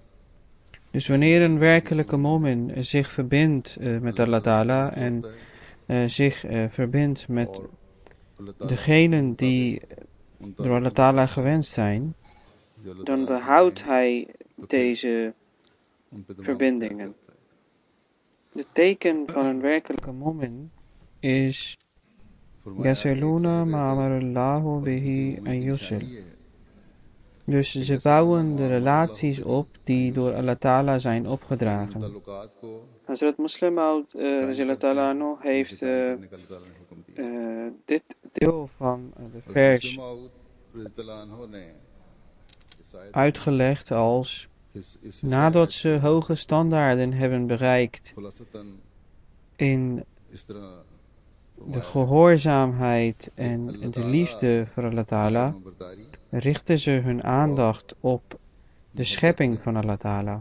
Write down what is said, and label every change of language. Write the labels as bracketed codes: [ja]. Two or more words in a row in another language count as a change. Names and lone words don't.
[nl] Dus wanneer een werkelijke momin zich verbindt met Allah Ta'ala en zich verbindt met degenen die door Allah Ta'ala gewenst zijn, dan behoudt hij deze verbindingen. Het teken van een werkelijke momin is [ar] يصلون ما أمر الله به أن يوصل. [nl] Dus ze bouwen de relaties op die door Allah Ta'ala zijn opgedragen. Hazrat Muslim Maud heeft dit deel van de vers uitgelegd als: nadat ze hoge standaarden hebben bereikt in de gehoorzaamheid en de liefde voor Allah Ta'ala, richten ze hun aandacht op de schepping van Allah Ta'ala.